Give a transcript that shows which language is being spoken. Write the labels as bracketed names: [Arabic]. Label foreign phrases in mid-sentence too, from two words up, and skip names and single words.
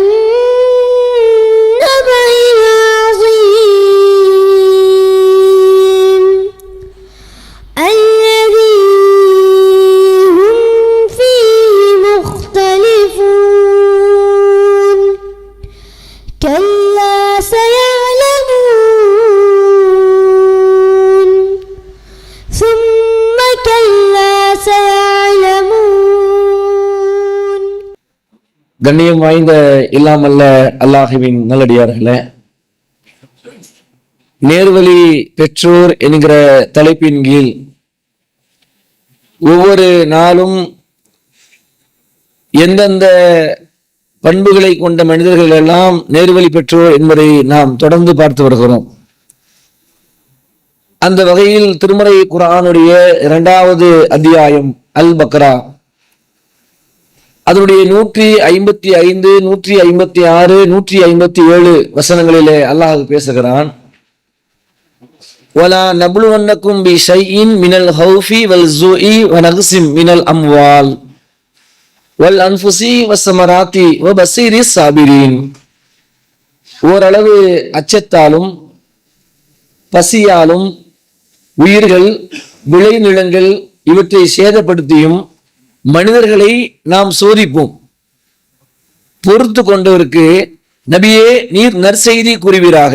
[Arabic] النبأ العظيم الذي هم فيه مختلفون كلا سيعلمون ثم كلا سيعلمون. [Tamil] கண்ணியம் வாய்ந்த இல்லாமல்ல அல்லாஹுவின் நல்லடியார்களே, நேர்வழி பெற்றோர் என்கிற தலைப்பின் கீழ் ஒவ்வொரு நாளும் எந்தெந்த பண்புகளை கொண்ட மனிதர்கள் எல்லாம் நேர்வழி பெற்றோர் என்பதை நாம் தொடர்ந்து பார்த்து வருகிறோம். அந்த வகையில் திருமறை குர்ஆனுடைய 2வது அத்தியாயம் அல் பக்ரா, அதனுடைய 155, 156, 157 வசனங்களிலே அல்லாஹ் பேசுகிறான். [Arabic] وَلَا نَبْلُوَنَّكُمْ بِشَيْءٍ مِنَ الْخَوْفِ وَالْجُوعِ وَنَقْصٍ مِنَ الْأَمْوَالِ وَالْأَنْفُسِ وَالثَّمَرَاتِ وَبَشِّرِ الصَّابِرِينَ. [Tamil] ஓரளவு அச்சத்தாலும் பசியாலும் உயிர்கள், விளைநிலங்கள் இவற்றை சேதப்படுத்தியும் மனிதர்களை நாம் சோதிப்போம். பொறுத்து கொண்டவருக்கு நபியே நீர் நற்செய்தி கூறுவீராக.